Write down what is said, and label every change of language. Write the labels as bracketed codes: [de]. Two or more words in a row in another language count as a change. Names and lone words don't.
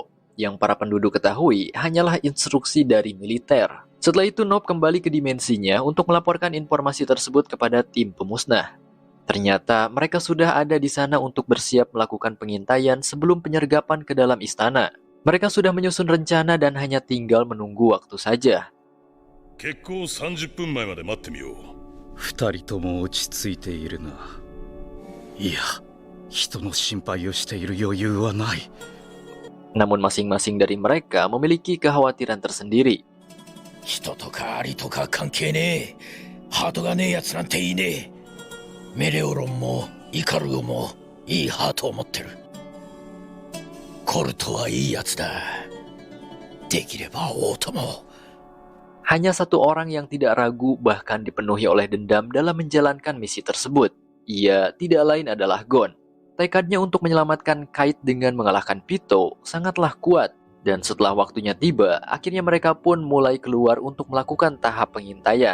[id] Yang para penduduk ketahui hanyalah instruksi dari militer. Setelah itu Nob kembali ke dimensinya untuk melaporkan informasi tersebut kepada tim pemusnah. Ternyata mereka sudah ada di sana untuk bersiap melakukan pengintaian sebelum penyergapan ke dalam istana. Mereka sudah menyusun rencana dan hanya tinggal menunggu waktu saja. [ja] 結構30分前まで待ってみよう。二人とも落ち着いているな。いや、人の心配をしている余裕はない。 [id] Namun masing-masing dari mereka memiliki kekhawatiran tersendiri. [ja] 人とかアリとか関係ねえ。ハートがねえやつなんていいねえ。メレオロンもイカルゴもいいハートを持ってる。コルトはいいやつだ。できれば王とも。 [id] Hanya satu orang yang tidak ragu bahkan dipenuhi oleh dendam dalam menjalankan misi tersebut. Ia tidak lain adalah Gon. Tekadnya untuk menyelamatkan Kite dengan mengalahkan Pito sangatlah kuat. Dan setelah waktunya tiba, akhirnya mereka pun mulai keluar untuk melakukan tahap pengintaian.